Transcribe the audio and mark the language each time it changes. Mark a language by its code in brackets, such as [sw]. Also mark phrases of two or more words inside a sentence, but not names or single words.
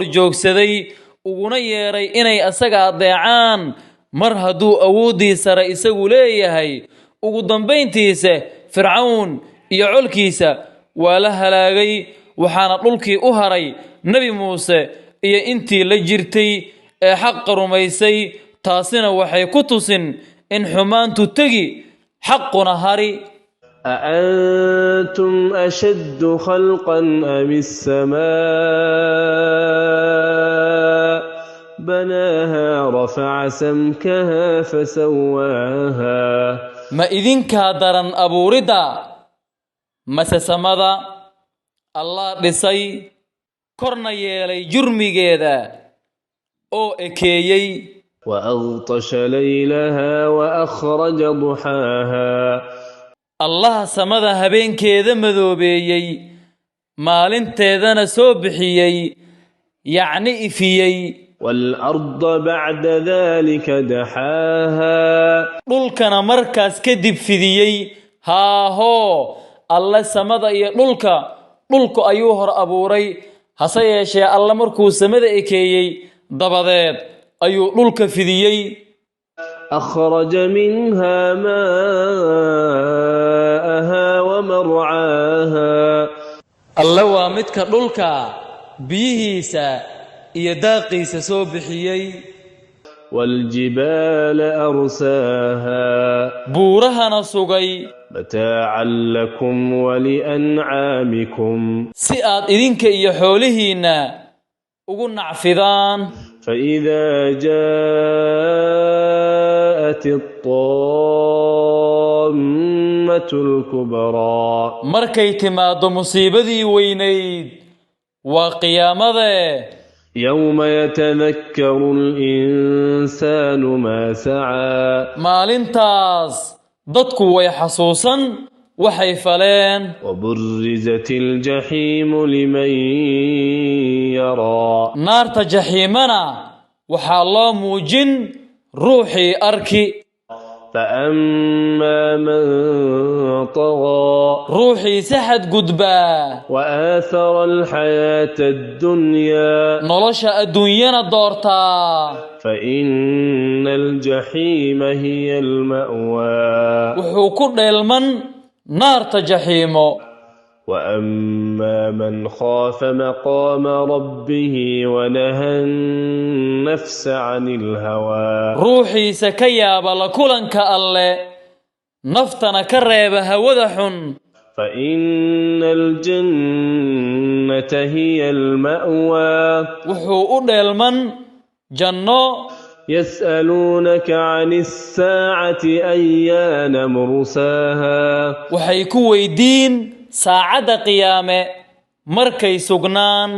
[so] joogsaday uguna yeeray inay asaga adeecaan mar hadduu awooddii sare isagu leeyahay ugu dambayntiisa fircawn iyo colkiisa waa la halaagay waxaana dhulkii u haray nebi muuse iyo intii la jirtay ee xaqa rumaysay taasina waxay ku tusin in xumaantu tegi xaquna hari [ar] أأنتم أشد خلقا أم السماء بناها رفع سمكها فسواها [so] ma idinkaa daran abuuridda mase samada allah dhisay korna yeelay jurmigeeda oo ekeeyey [ar] وأغطش ليلها وأخرج ضحاها [so] allah samada habeenkeeda madoobeeyey maalinteedana soo bixiyey yacni ifiyey [ar] والأرض بعد ذلك دحاها [so] dhulkana markaas kadib fidiyey haahoo alle samada iyo dhulku ayuu hor abuuray hase yeeshee alle markuu samada ekeeyey dabadeed ayuu dhulka fidiyey [ar] أخرج منها ماءها ومرعاها [so] alle waa midka dhulka biyihiisa iyo daaqiisa soo bixiyey [ar] والجبال أرساها [so] buurahana sugay [ar] متاعا لكم ولأنعامكم [so] si aad idinka iyo xoolihiinna ugu nacfidaan [ar] فإذا جاءت الطامة الكبرى [so] markay timaado musiibadii weynayd waa qiyaamade [ar] يوم يتذكر الإنسان ما سعى [so] maalintaas dadku way xasuusan waxay faleen [ar] وبرزت الجحيم لمن يرى [so] naarta jaxiimana waxaa loo muujin ruuxii arki [ar] فأما من طغى [so] ruuxii si xadgudbaa [ar] وآثر الحياة الدنيا [so] nolosha adduunyana doortaa [ar] فإن الجحيم هي المأوى [so] wuxuu ku dheelman naarta jaxiimo [ar] وأما من خاف مقام ربه ونهى النفس عن الهوى [so] ruuxiisa ka yaaba la kulanka alle naftana ka reeba hawada xun [ar] فإن الجنة هي المأوى وحو أدلمن جنة يسألونك عن الساعة أيان مرساها وحيكو ويدين ساعة قيامة مركي سجنان